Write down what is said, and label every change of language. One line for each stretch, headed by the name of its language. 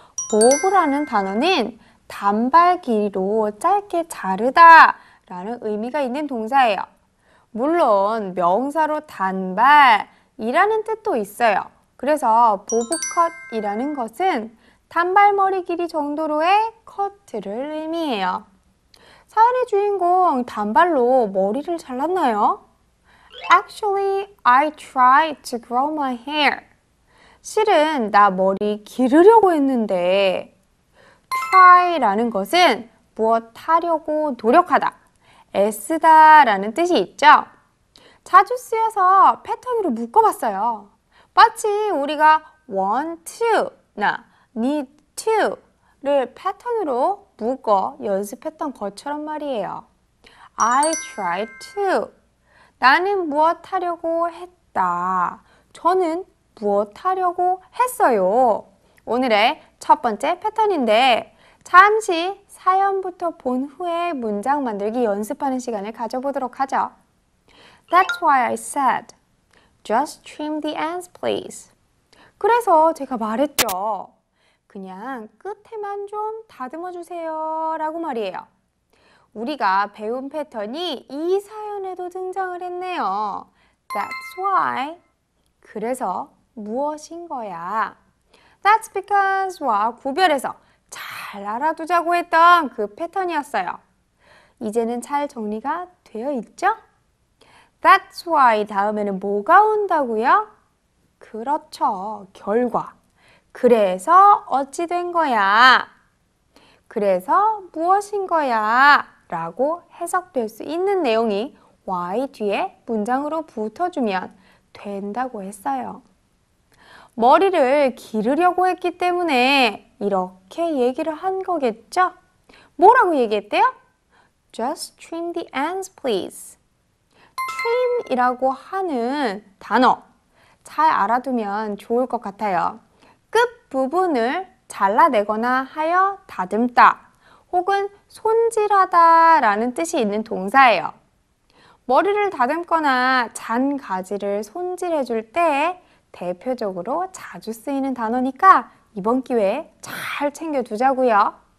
Korean: 보브라는 단어는 단발 길이로 짧게 자르다 라는 의미가 있는 동사예요. 물론 명사로 단발이라는 뜻도 있어요. 그래서 보브컷이라는 것은 단발머리 길이 정도로의 커트를 의미해요. 사연의 주인공 단발로 머리를 잘랐나요?
English: Actually, I tried to grow my hair.
Korean: 실은 나 머리 기르려고 했는데 try라는 것은 무엇 하려고 노력하다, 애쓰다 라는 뜻이 있죠. 자주 쓰여서 패턴으로 묶어봤어요. 마치 우리가 want to나 need to를 패턴으로 묶어 연습했던 것처럼 말이에요.
English: I try to.
Korean: 나는 무엇 하려고 했다. 저는 무엇 하려고 했어요. 오늘의 첫 번째 패턴인데 잠시 사연부터 본 후에 문장 만들기 연습하는 시간을 가져보도록 하죠.
English: That's why I said, just trim the ends, please.
Korean: 그래서 제가 말했죠. 그냥 끝에만 좀 다듬어 주세요 라고 말이에요. 우리가 배운 패턴이 이 사연에도 등장을 했네요.
English: That's why.
Korean: 그래서 무엇인 거야? That's because와 구별해서 잘 알아두자고 했던 그 패턴이었어요. 이제는 잘 정리가 되어 있죠?
English: That's why
Korean: 다음에는 뭐가 온다고요? 그렇죠. 결과. 그래서 어찌 된 거야? 그래서 무엇인 거야? 라고 해석될 수 있는 내용이 why 뒤에 문장으로 붙어주면 된다고 했어요. 머리를 기르려고 했기 때문에 이렇게 얘기를 한 거겠죠? 뭐라고 얘기했대요?
English: Just trim the ends, please.
Korean: trim이라고 하는 단어 잘 알아두면 좋을 것 같아요. 끝부분을 잘라내거나 하여 다듬다 혹은 손질하다 라는 뜻이 있는 동사예요. 머리를 다듬거나 잔 가지를 손질해 줄 때 대표적으로 자주 쓰이는 단어니까 이번 기회에 잘 챙겨두자고요.